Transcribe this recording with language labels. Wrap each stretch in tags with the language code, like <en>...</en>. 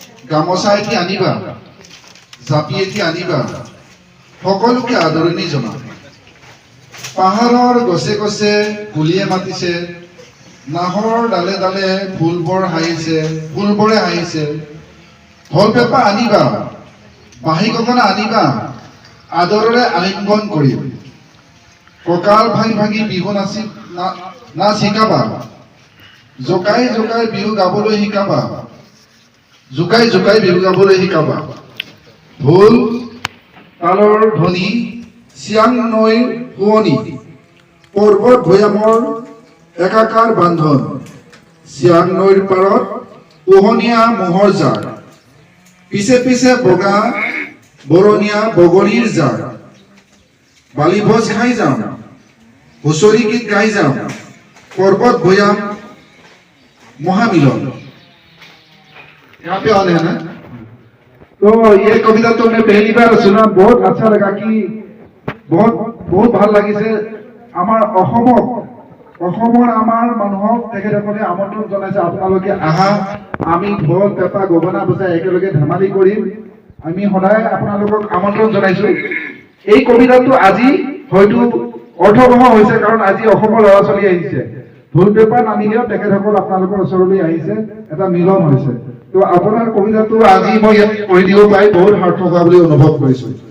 <as>গামোচা এটি আনিবা, জাপি এটি আনিবা, সকলোকে আদৰণি জনাম। পাহাৰৰ গছে গছে কুলিয়ে মাতিছে, নাহৰ ডালে ডালে ফুলবোৰে হাঁহিছে। ঢোল পেঁপা আনিবা, বাঁহী গগনা আনিবা, আদৰেৰে আলিংগন কৰিম। কঁকাল ভাঙি ভাঙি বিহু নাচ শিকাবা, জোকাই জোকাই বিহু গাবলৈ শিকাবা, জোকাই জোকাই বিহু গাবলৈ শিকাবা। ঢোল তালৰ ধ্বনি, চিয়াং নৈৰ শুৱনি, পৰ্বত ভৈয়ামৰ একাকাৰ বান্ধন। চিয়াং নৈৰ পাৰত পোহনীয়া ম'হৰ জাক, পিছে পিছে বগা বৰণীয়া বগৰীৰ জাক। বালিভোজ খাই যাম, হুঁচৰি গীত গাই যাম, पर्वत भुयाम महामिलन।</as> <hi>यहाँ पे ऑन है ना? तो ये कविता तो मैं पहली बार सुना, बहुत अच्छा लगा कि बहुत</hi> <as>ভাল লাগিছে। আমাৰ অসমৰ আমাৰ মানুহক তেখেতসকলে আমন্ত্ৰণ জনাইছে, আপোনালোকে আহা, আমি ঢোল পেঁপা গগনা বজাই একেলগে ধেমালি কৰিম। আমি সদায় আপোনালোকক আমন্ত্ৰণ জনাইছো। এই কবিতাটো আজি হয়তো অৰ্থবহ হৈছে, কাৰণ আজি অসমৰ ল'ৰা ছোৱালী আহিছে। ঢোল পেঁপা নানিলেও তেখেতসকল আপোনালোকৰ ওচৰলৈ আহিছে, এটা মিলন হৈছে। তো আপোনাৰ কবিতাটো আজি মই ইয়াত কৈ দিব পাই বহুত সাৰ্থক হোৱা বুলি অনুভৱ কৰিছো।</as>